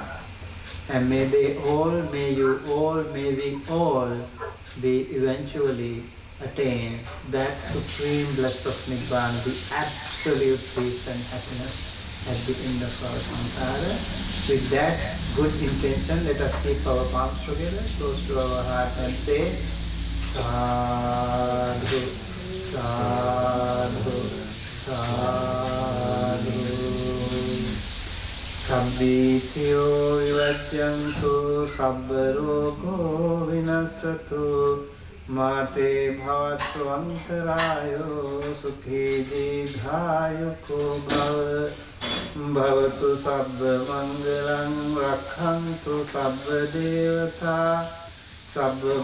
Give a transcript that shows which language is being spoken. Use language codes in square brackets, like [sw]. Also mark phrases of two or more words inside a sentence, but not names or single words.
[en] And may we all be eventually attain that supreme bliss of Nibbana, the absolute peace and happiness at the end of our samsara. With that good intention, let us keep our palms together, close to our heart and say, [pi] Sadhu, Sadhu, Sadhu. Sabbitiyo vivajjantu sabbarogo vinasatu mate bhavattu antarayo sukhi didhayuko bhava bhavatu sabba mangalam rakhantu sabba devata sabba